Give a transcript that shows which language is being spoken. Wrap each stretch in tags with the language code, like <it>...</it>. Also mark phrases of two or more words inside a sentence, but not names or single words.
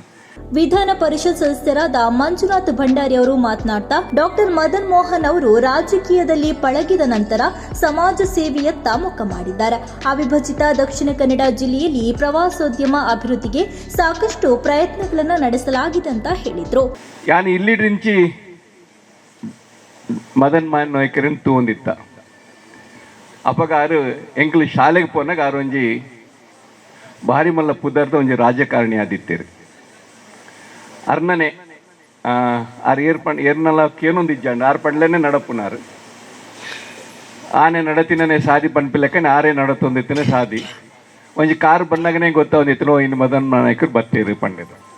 <kn>ವಿಧಾನ ಪರಿಷತ್ ಸದಸ್ಯರಾದ ಮಂಜುನಾಥ್ ಭಂಡಾರಿ ಅವರು ಮಾತನಾಡ್ತಾ, ಡಾಕ್ಟರ್ ಮದನ್ ಮೋಹನ್ ಅವರು ರಾಜಕೀಯದಲ್ಲಿ ಪಳಗಿದ ನಂತರ ಸಮಾಜ ಸೇವೆಯತ್ತ ಮುಖ ಮಾಡಿದ್ದಾರೆ. ಅವಿಭಜಿತ ದಕ್ಷಿಣ ಕನ್ನಡ ಜಿಲ್ಲೆಯಲ್ಲಿ ಪ್ರವಾಸೋದ್ಯಮ ಅಭಿವೃದ್ಧಿಗೆ ಸಾಕಷ್ಟು ಪ್ರಯತ್ನಗಳನ್ನು ನಡೆಸಲಾಗಿದೆ ಅಂತ ಹೇಳಿದರು.</kn> <tcy>ಯಾನಿ ಇಲ್ಲಿಡ್ರಿಂಚಿ ಮದನ್ ಮೋಹನ್ ನಾಯಕರನ್ನು ತೂಂದಿತ್ತ ಅಪಗ ಆರು ಎಂಕ್ಲು ಶಾಲೆಗೆ ಪೋನಾಗ ಆರು ಒಂಜಿ ಭಾರಿ ಮಲ್ಲ ಪುದರ್ದ ಒಂಜಿ ರಾಜಕಾರಣಿ ಆದಿತ್ತೇರು ಅರ್ನನೆ ಆರು ಏರ್ನಲ್ಲ ಕೇನೊಂದಿಜ್ಜಂಡು ಆರು ಪಂಡ್ಲನೆ ನಡಪುನಾರು ಆನೆ ನಡತಿನೇ ಸಾದಿ ಪನ್ಪಿಲ್ಲಕ್ಕನೆ ಆರೇ ನಡತೊಂದಿತ್ತನೆ ಸಾದಿ ಒಂಜಿ ಕಾರು ಬಂದಾಗನೇ ಗೊತ್ತಾವಂದಿತ್ತನೋ ಇನ್ನು ಮದನ್ ನಾಯಕರು ಬತ್ತೇರು ಪಂಡಿತ</tcy>